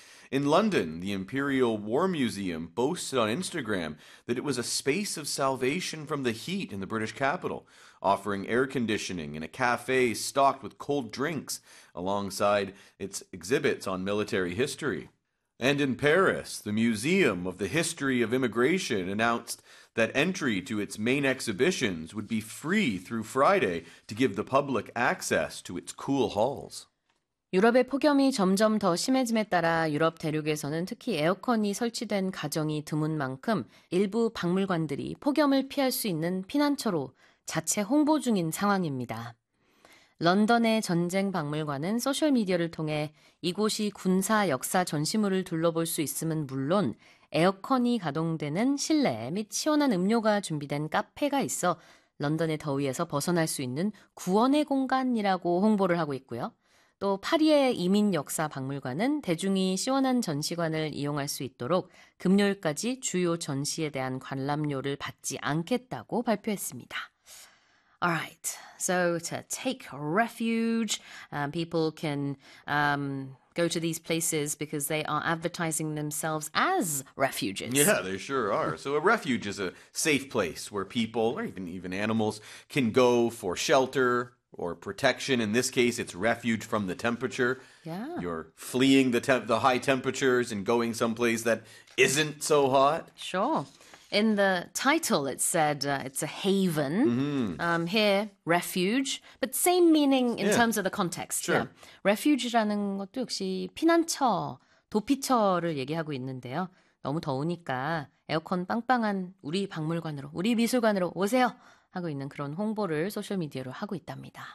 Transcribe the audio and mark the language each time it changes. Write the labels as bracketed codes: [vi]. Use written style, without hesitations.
[en] In London, the Imperial War Museum boasted on Instagram that it was a space of salvation from the heat in the British capital, offering air conditioning in a cafe stocked with cold drinks alongside its exhibits on military history. And in Paris, the Museum of the History of Immigration announced that entry to its main exhibitions would be free through Friday to give the public access to its cool halls. [ko] 유럽의 폭염이 점점 더 심해짐에 따라 유럽 대륙에서는 특히 에어컨이 설치된 가정이 드문 만큼 일부 박물관들이 폭염을 피할 수 있는 피난처로 자체 홍보 중인 상황입니다. 런던의 전쟁 박물관은 소셜미디어를 통해 이곳이 군사 역사 전시물을 둘러볼 수 있음은 물론 에어컨이 가동되는 실내 및 시원한 음료가 준비된 카페가 있어 런던의 더위에서 벗어날 수 있는 구원의 공간이라고 홍보를 하고 있고요. 또 파리의 이민 역사 박물관은 대중이 시원한 전시관을 이용할 수 있도록 금요일까지 주요 전시에 대한 관람료를 받지 않겠다고 발표했습니다. [en] Alright, so to take refuge, people can go to these places because they are advertising themselves as refuges. Yeah, they sure are. So a refuge is a safe place where people or even animals can go for shelter or protection. In this case, it's refuge from the temperature. You're fleeing the high temperatures and going someplace that isn't so hot. In the title, it said it's a haven. Here, refuge, but same meaning in terms of the context. [ko] Refuge라는 것도 역시 피난처, 도피처를 얘기하고 있는데요. 너무 더우니까 에어컨 빵빵한 우리 박물관으로, 우리 미술관으로 오세요. 하고 있는 그런 홍보를 소셜 미디어로 하고 있답니다.